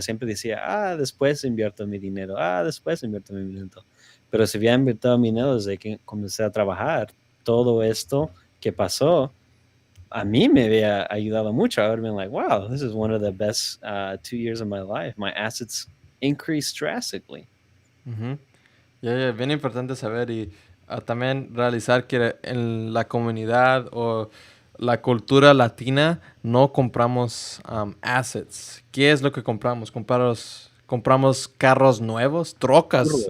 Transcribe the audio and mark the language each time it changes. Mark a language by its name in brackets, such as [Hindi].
[Spanish] Siempre decía, después invierto mi dinero, después invierto mi dinero. Pero si había invertido mi dinero desde que comencé a trabajar, todo esto que pasó, a mí me había ayudado mucho. [English] I would have been like, wow, this is one of the best 2 years of my life. My assets increased drastically. Ujú. [Spanish] Ya, bien importante saber y también realizar que en la comunidad o la cultura latina no compramos assets. ¿Qué es lo que compramos? Compramos carros nuevos, trocas Burros.